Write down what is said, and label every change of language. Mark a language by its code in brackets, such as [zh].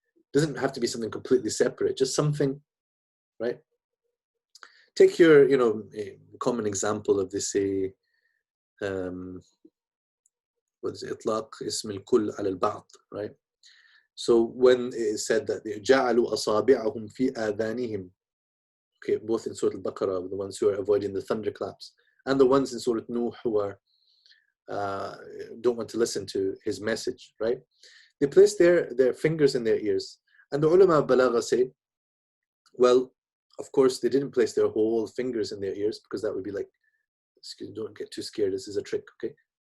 [en] It doesn't have to be something completely separate, just something, right? Take your, a common example of this, say, what is it? [ar] إطلاق اسم الكل على البعض, right? [en] So when it is said that [ar] جعلوا أصابعهم في آذانهم, [en] okay, both in Surah Al-Baqarah, the ones who are avoiding the thunderclaps, and the ones in Surah Nuh who are don't want to listen to his message, right? They place their fingers in their ears, and the ulama of balagha say, well, of course they didn't place their whole fingers in their ears, because that would be like, excuse me, don't get too scared, this is a trick, okay?